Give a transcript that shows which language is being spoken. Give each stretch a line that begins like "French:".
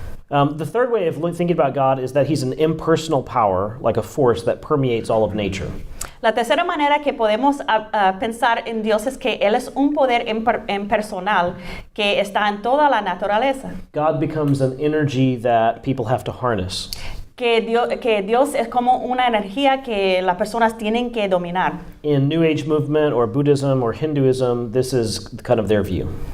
English: The third way of thinking about God is that he's an impersonal power, like a force that permeates all of nature.
Spanish: La tercera manera que podemos pensar en Dios es que Él es un poder impersonal que está en toda la naturaleza.
English: God becomes an energy that people have to harness.
Spanish: Que Dios es como una energía que las personas tienen que dominar.
English: In New Age movement or Buddhism or Hinduism, this is kind of their view.